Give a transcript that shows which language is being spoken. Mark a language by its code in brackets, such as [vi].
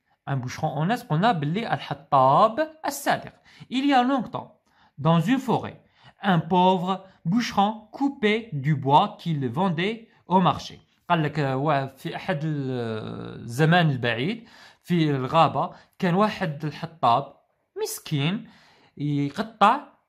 [fr] Un bûcheron honnête [ar] قلنا باللي الحطاب الصادق. [fr] Il y a longtemps, dans une forêt, un pauvre bûcheron coupait du bois qu'il vendait au marché. [ar] قال لك في احد الزمان البعيد في الغابة كان واحد الحطاب مسكين يقطع